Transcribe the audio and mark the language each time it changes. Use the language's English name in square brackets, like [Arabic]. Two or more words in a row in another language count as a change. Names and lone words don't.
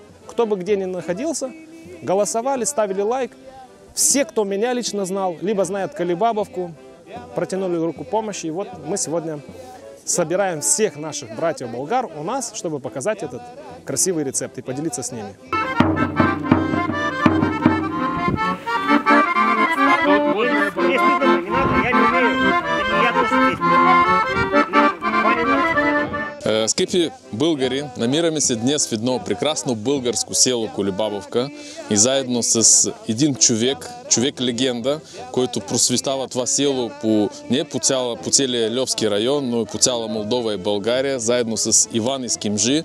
[Russian] Кто бы где ни находился, голосовали, ставили лайк. Все, кто меня лично знал, либо знает Колебабовку, протянули руку помощи. И вот мы сегодня собираем всех наших братьев-болгар у нас, чтобы показать этот красивый рецепт и поделиться с ними. [Bulgarian] Скъпи българи, намираме се днес в едно прекрасно българско село Колебабовка и заедно с един човек-легенда, който просвещава това село не по целия Льовски район, но и по цяла Молдова и България, заедно с Иван Ескимжи.